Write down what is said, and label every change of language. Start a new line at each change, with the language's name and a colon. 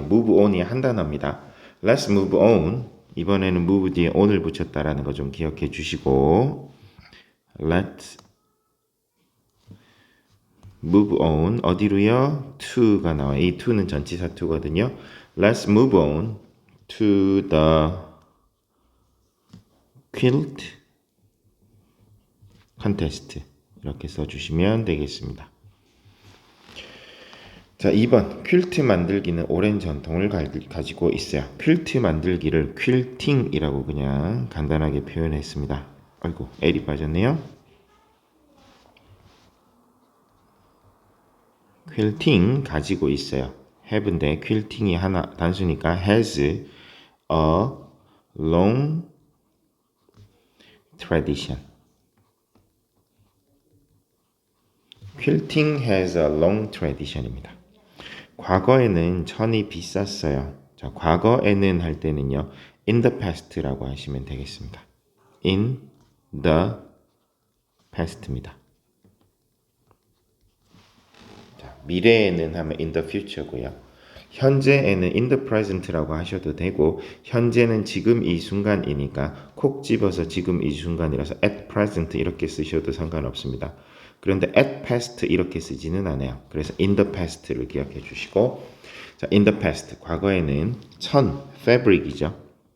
Korean: move on이 한 단어입니다.
English: let's move on
Korean: 이번에는 move 뒤에 on을 붙였다라는 거 좀 기억해 주시고 let's move on 어디로요? to가 나와요. 이 to는 전치사 to거든요.
English: let's move on to the quilt contest
Korean: 이렇게 써주시면 되겠습니다. 자, 2번 퀼트 만들기는 오랜 전통을 가지고 있어요. 퀼트 만들기를 퀼팅이라고 그냥 간단하게 표현했습니다. 아이고, L이 빠졌네요. 퀼팅 가지고 있어요. have인데 퀼팅이 하나 단수니까
English: has a long tradition. 퀼팅 has a long tradition입니다.
Korean: 과거에는 천이 비쌌어요. 자, 과거에는 할 때는요.
English: in the past
Korean: 라고 하시면 되겠습니다.
English: in the past입니다.
Korean: 자, 미래에는 하면
English: in the future
Korean: 고요. 현재에는 in the present라고 하셔도 되고 현재는 지금 이 순간이니까 콕 집어서 지금 이 순간이라서 at present 이렇게 쓰셔도 상관없습니다. 그런데 at past 이렇게 쓰지는 않아요. 그래서
English: in the past
Korean: 를 기억해 주시고 자, in the past 과거에는 천 fabric이죠.